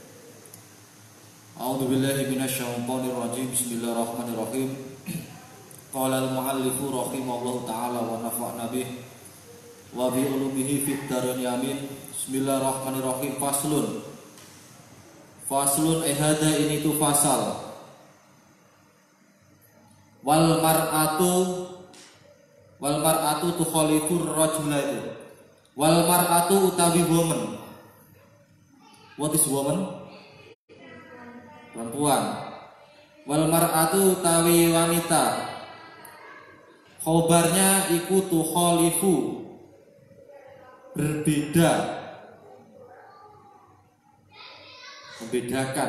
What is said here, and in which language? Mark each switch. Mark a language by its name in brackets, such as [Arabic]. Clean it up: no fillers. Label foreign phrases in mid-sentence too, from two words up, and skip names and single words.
[Arabic] أعوذ بالله من الشيطان الرجيم. بسم الله الرحمن الرحيم قال المؤلف رحمه الله تعالى ونفعنا به وبعلومه في الدارين آمين. Bismillahirrahmanirrahim. [Indonesian] Faslun hada ini tu fasal. [Arabic] والمرأة تخالف الرجل. والمرأة [English] utawi woman. What is woman? [Indonesian] Perempuan. [Arabic] والمرأة [Javanese] utawi wanita. [Indonesian] Khobarnya iku tukhalifu, berbeda, membedakan.